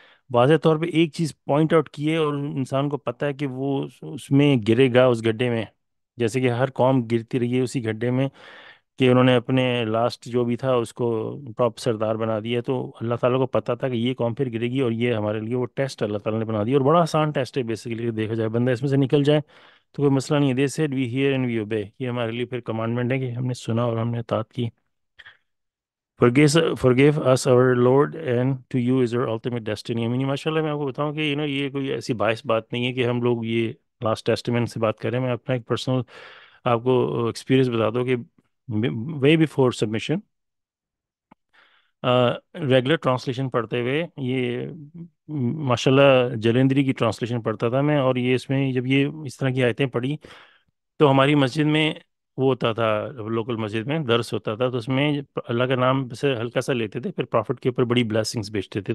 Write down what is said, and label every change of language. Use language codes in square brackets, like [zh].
[ur] واضح طور پہ ایک چیز پوائنٹ آؤٹ کی ہے، اور انسان کو پتہ ہے کہ وہ اس میں گرے گا، اس گڈھے میں، جیسے کہ ہر قوم گرتی رہی ہے اسی گڈھے میں، کہ انہوں نے اپنے لاسٹ جو بھی تھا اس کو ٹاپ سردار بنا دیا. تو اللہ تعالیٰ کو پتہ تھا کہ یہ قوم پھر گرے گی، اور یہ ہمارے لیے وہ ٹیسٹ اللہ تعالیٰ نے بنا دیا، اور بڑا آسان ٹیسٹ ہے بیسیکلی. دیکھا جائے بندہ اس میں سے نکل جائے تو کوئی مسئلہ نہیں ہے. [en] they said we hear and we obey, [ur] یہ ہمارے لیے پھر کمانڈمنٹ ہے کہ ہم نے سنا اور ہم نے اطاعت کی. [en] forgive us our Lord and to you is our ultimate destiny. [ur] ماشاء اللہ میں آپ کو بتاؤں کہ یہ کوئی ایسی باعث بات نہیں ہے کہ ہم لوگ یہ لاسٹ ٹیسٹمنٹ سے بات کریں. میں اپنا ایک پرسنل آپ کو ایکسپیرینس بتا دوں کہ [en] we before submission [ur] ریگولر ٹرانسلیشن پڑھتے ہوئے، یہ ماشاءاللہ جلندری کی ٹرانسلیشن پڑھتا تھا میں، اور یہ اس میں جب یہ اس طرح کی آیتیں پڑھی تو ہماری مسجد میں وہ ہوتا تھا، لوکل مسجد میں درس ہوتا تھا، تو اس میں اللہ کا نام سے ہلکا سا لیتے تھے، پھر پرافٹ کے اوپر بڑی بلیسنگز بیچتے تھے.